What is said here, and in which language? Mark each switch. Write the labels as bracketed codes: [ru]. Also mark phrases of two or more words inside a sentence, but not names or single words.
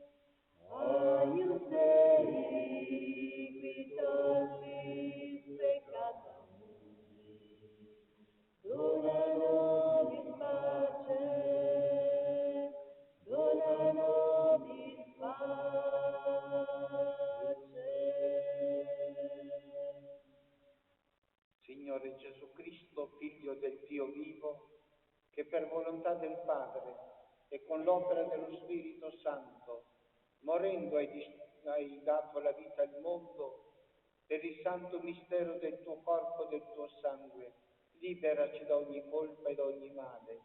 [la] Agnus Dei, qui tollis peccata mundi, dona nobis pace, dona nobis pace. [it] Signore Gesù Cristo, Figlio del Dio vivo, che per volontà del Padre e con l'opera dello Spirito Santo, morendo hai dato la vita al mondo, per il santo mistero del tuo corpo e del tuo sangue, liberaci da ogni colpa e da ogni male.